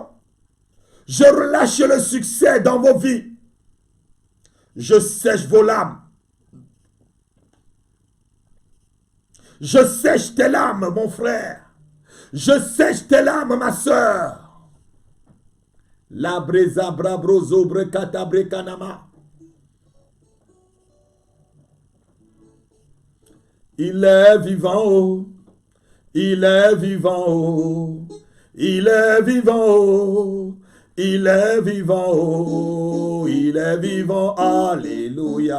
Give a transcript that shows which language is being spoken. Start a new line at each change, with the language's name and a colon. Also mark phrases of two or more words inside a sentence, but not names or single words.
French: Je relâche le succès dans vos vies. Je sèche vos larmes. Je sèche tes larmes, mon frère. Je sèche tes larmes, ma soeur. La breza brabrozo brekatabre kanama. Il est vivant, oh. Il est vivant, oh. Il est vivant, oh. Il est vivant, oh. Il est vivant, alléluia.